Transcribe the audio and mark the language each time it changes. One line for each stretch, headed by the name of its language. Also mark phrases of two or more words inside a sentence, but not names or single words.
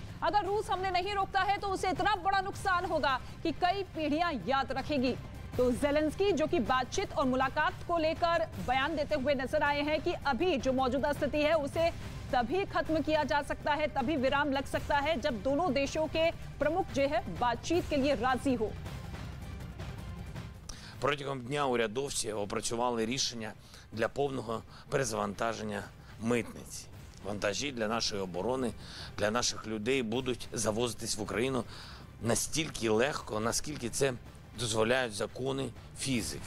Hindi: अगर रूस हमने नहीं रोकता है तो उसे इतना बड़ा नुकसान होगा कि कई पीढ़ियां याद रखेगी। तो ज़ेलेंस्की जो कि बातचीत और मुलाकात को लेकर बयान देते हुए नजर आए हैं कि अभी जो मौजूदा स्थिति है उसे तभी खत्म किया जा सकता है, तभी विराम लग सकता है जब दोनों देशों के प्रमुख जो है बातचीत के लिए राजी हो।
Ukrainian: Протягом дня урядовці опрацювали рішення для повного перезавантаження митниці. Вантажі для нашої оборони, для наших людей будуть завозитись в Україну настільки легко, наскільки це дозволяють закони фізики.